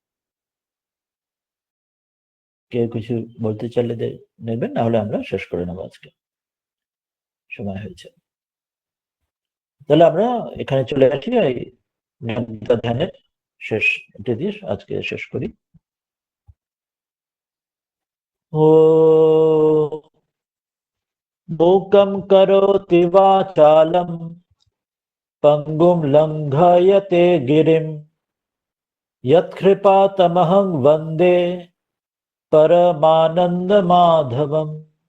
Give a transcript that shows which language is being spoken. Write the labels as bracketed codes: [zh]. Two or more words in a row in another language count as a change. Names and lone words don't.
[bn] কেউ কিছু বলতে চাইলে নেবেন, নাহলে আমরা শেষ করে নেবো, আজকে সময় হয়েছে। তাহলে আমরা এখানে চলে আসি, এই গীতা ধ্যানের শেষ এটা দিয়ে আজকে শেষ করি। [sa] ও मूकं करोति वाचालं पङ्गुं लङ्घयते गिरिं यत्कृपातमहं वन्दे परमानन्दमाधवम्।